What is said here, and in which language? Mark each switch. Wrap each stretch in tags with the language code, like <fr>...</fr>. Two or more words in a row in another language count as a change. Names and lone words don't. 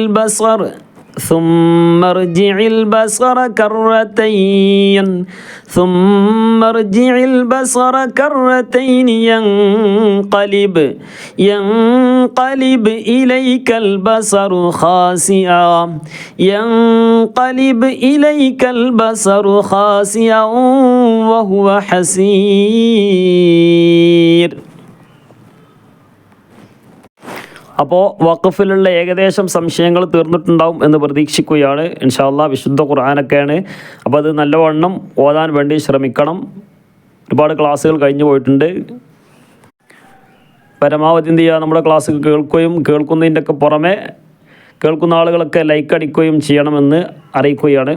<ar>البصر كرتين ينقلب إليك البصر خاسئا وهو حسير.</ar> <ml>അപ്പോൾ വഖഫിലുള്ള ഏകദേശം സംശയങ്ങൾ തീർന്നിട്ടുണ്ടാവും എന്ന് പ്രതീക്ഷിക്കുകയാണ്.</ml> <ar>إن شاء الله</ar> <ml>വിശുദ്ധ ഖുർആനൊക്കെയാണ്, അപ്പോൾ അത് നല്ലവണ്ണം ഓതാൻ വേണ്ടി ശ്രമിക്കണം. ഒരുപാട് ക്ലാസ്സുകൾ കഴിഞ്ഞു പോയിട്ടുണ്ട്. പരമാവധി എന്ത് ചെയ്യുക, നമ്മുടെ ക്ലാസ് കേൾക്കുന്നതിൻ്റെയൊക്കെ പുറമെ കേൾക്കുന്ന ആളുകളൊക്കെ ലൈക്ക് അടിക്കുകയും ചെയ്യണമെന്ന് അറിയിക്കുകയാണ്.</ml>